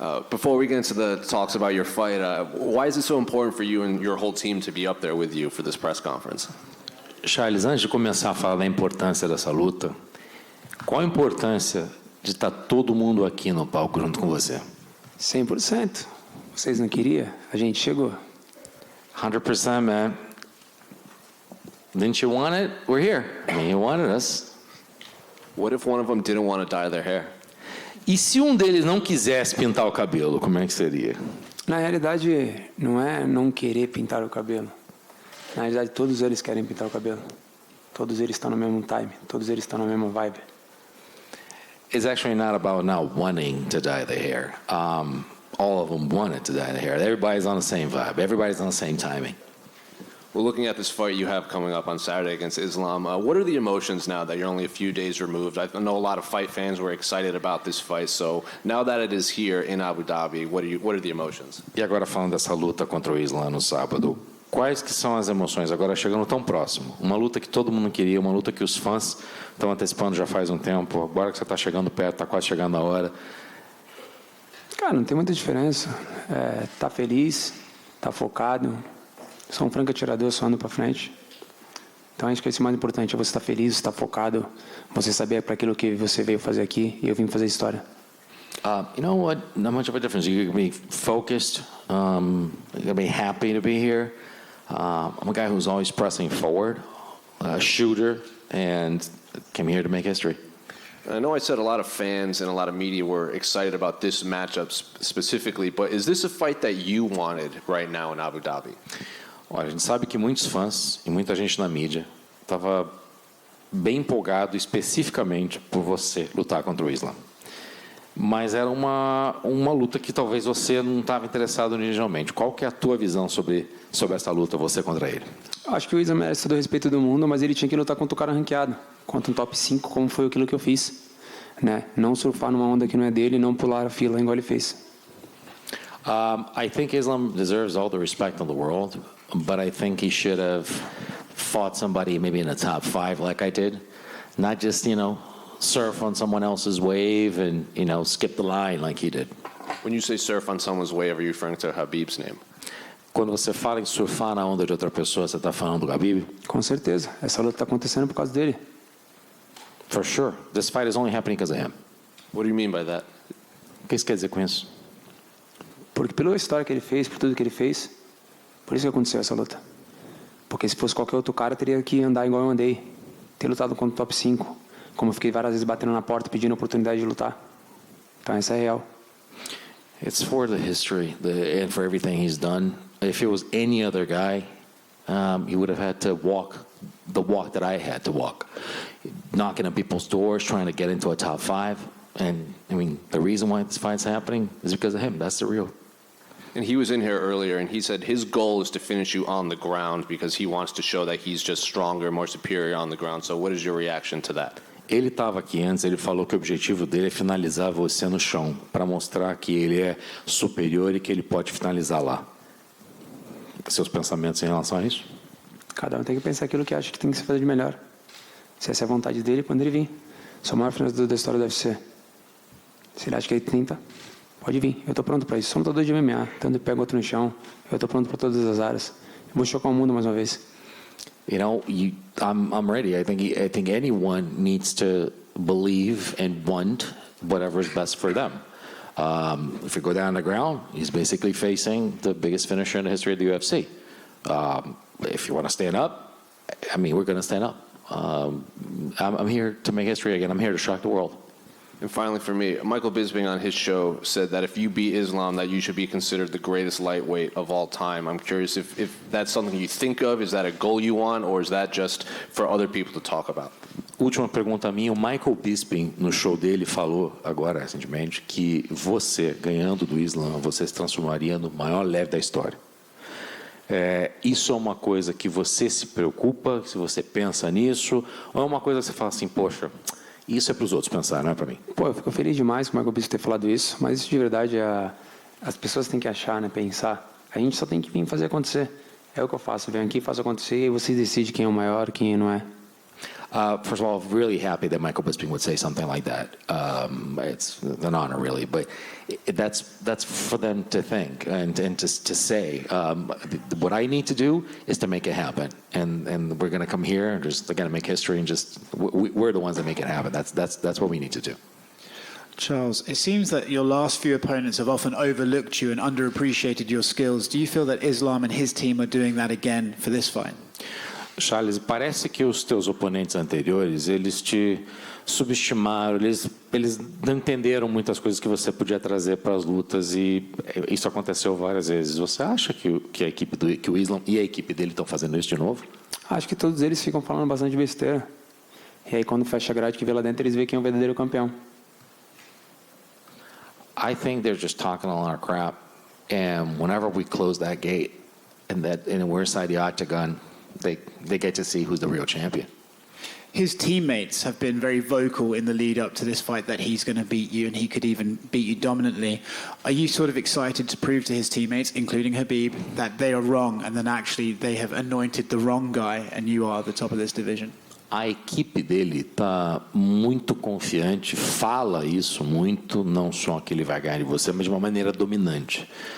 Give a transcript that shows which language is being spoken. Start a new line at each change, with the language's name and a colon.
English: Before we get into the talks about your fight, why is it so important for you and your whole team to be up there with you for this press conference?
Portuguese: Charles, antes de começar a falar da importância dessa luta, qual a importância de estar todo mundo aqui no palco junto com você? 100%. Vocês não queriam? A gente chegou.
English: 100%, man. Didn't you want it? We're here. I mean, you wanted us. What if one of them didn't want to dye their hair?
Portuguese: E se um deles não quisesse pintar o cabelo, como é que seria? Na realidade, não é não querer pintar o cabelo. Na realidade, todos eles querem pintar o cabelo. Todos eles estão no mesmo time. Todos eles estão na mesma vibe.
English: It's actually not about not wanting to dye the hair. All of them wanted to dye the hair. Everybody's on the same vibe. Everybody's on the same timing. Well, looking at this fight you have coming up on Saturday against Islam, what are the emotions now that you're only a few days removed? I know a lot of fight fans were excited about this fight, so now that it is here in Abu Dhabi, what are the emotions?
Portuguese: E agora falando dessa luta contra o Islam no sábado, quais que são as emoções agora chegando tão próximo? Uma luta que todo mundo queria, uma luta que os fãs estão antecipando já faz um tempo, agora que você está chegando perto, está quase chegando a hora. Cara, não tem muita diferença. Tá feliz, tá focado. Sou um franco atirador, só ando para frente. Então acho que esse é o mais importante, é você estar feliz, estar focado, você saber para aquilo que você veio fazer aqui, e eu vim fazer história.
English: You know what? Not much of a difference. You can be focused. You can be happy to be here. I'm a guy who's always pressing forward, a shooter, and came here to make history. I know I said a lot of fans and a lot of media were excited about this matchup specifically, but is this a fight that you wanted right now in Abu Dhabi?
Portuguese: Olha, a gente sabe que muitos fãs e muita gente na mídia estava bem empolgado especificamente por você lutar contra o Islam. Mas era uma luta que talvez você não estava interessado inicialmente. Qual que é a tua visão sobre essa luta, você contra ele? Acho que o Islam merece todo o respeito do mundo, mas ele tinha que lutar contra o cara ranqueado, contra um top 5, como foi aquilo que eu fiz. Né? Não surfar numa onda que não é dele, não pular a fila igual ele fez.
English: I think Islam deserves all the respect in the world, but I think he should have fought somebody maybe in the top 5 like I did. Not just, surf on someone else's wave and, skip the line like he did. When you say surf on someone's wave, are you referring to Khabib's name?
Portuguese: Quando você fala em surfar na onda de outra pessoa, você está falando do Khabib? Com certeza. Essa luta está acontecendo por causa dele.
English: For sure. This fight is only happening because of him. What do you mean by that?
Portuguese: O que você quer dizer com isso? Porque pela história que ele fez, por tudo que ele fez, por isso que aconteceu essa luta. Porque se fosse qualquer outro cara, teria que andar igual eu andei. Ter lutado contra o top 5. Como eu fiquei várias vezes batendo na porta, pedindo a oportunidade de lutar. Então essa é real.
English: It's for the history and for everything he's done. If it was any other guy, he would have had to walk the walk that I had to walk. Knocking on people's doors, trying to get into a top 5. And, the reason why this fight's happening is because of him. That's the real. And he was in here earlier, and he said his goal is to finish you on the ground because he wants to show that he's just stronger, more superior on the ground. So what is your reaction to that?
Portuguese: Ele estava aqui antes, ele falou que o objetivo dele é finalizar você no chão, para mostrar que ele é superior e que ele pode finalizar lá. Seus pensamentos em relação a isso? Cada um tem que pensar aquilo que acha que tem que se fazer de melhor. Se essa é a vontade dele, quando ele vir. Sou o maior finalizador da história do UFC. Se ele acha que ele tenta, pode vir. Eu estou pronto para isso. Sou um lutador de MMA. Tanto eu pego outro no chão. Eu estou pronto para todas as áreas. Eu vou chocar o mundo mais uma vez.
English: I'm ready. I think anyone needs to believe and want whatever is best for them. If you go down the ground, he's basically facing the biggest finisher in the history of the UFC. If you want to stand up, we're going to stand up. I'm here to make history again. I'm here to shock the world. And finally, for me, Michael Bisping on his show said that if you beat Islam, that you should be considered the greatest lightweight of all time. I'm curious if that's something you think of, is that a goal you want, or is that just for other people to talk about?
Portuguese: Última pergunta minha, o Michael Bisping, no show dele, falou agora recentemente que você, ganhando do Islam, você se transformaria no maior leve da história. Isso é uma coisa que você se preocupa, se você pensa nisso, ou é uma coisa que você fala assim, poxa, isso é para os outros pensar, não é para mim? Pô, eu fico feliz demais com o Michael Bisping ter falado isso, mas isso de verdade as pessoas têm que achar, né, pensar. A gente só tem que vir fazer acontecer. É o que eu faço, venho aqui, faço acontecer e aí vocês decidem quem é o maior, quem não é.
English: First of all, really happy that Michael Bisping would say something like that. It's an honor, really, but that's for them to think and to say. What I need to do is to make it happen, and we're going to come here and just again make history and just we're the ones that make it happen. That's what we need to do. Charles, it seems that your last few opponents have often overlooked you and underappreciated your skills. Do you feel that Islam and his team are doing that again for this fight?
Portuguese: Charles, parece que os teus oponentes anteriores, eles te subestimaram, eles não entenderam muitas coisas que você podia trazer para as lutas e isso aconteceu várias vezes. Você acha que a equipe que o Islam e a equipe dele estão fazendo isso de novo? Acho que todos eles ficam falando bastante besteira. E aí quando fecha a grade que vê lá dentro, eles veem quem é o verdadeiro campeão.
English: I think they're just talking a lot of crap, and whenever we close that gate and we're inside the octagon, they get to see who's the real champion. His teammates have been very vocal in the lead up to this fight that he's going to beat you and he could even beat you dominantly. Are you sort of excited to prove to his teammates, including Khabib, that they are wrong and then actually they have anointed the wrong guy and you are the top of this division?
Portuguese: A equipe dele está muito confiante, fala isso muito, não só que ele vai ganhar de você, mas de uma maneira dominante.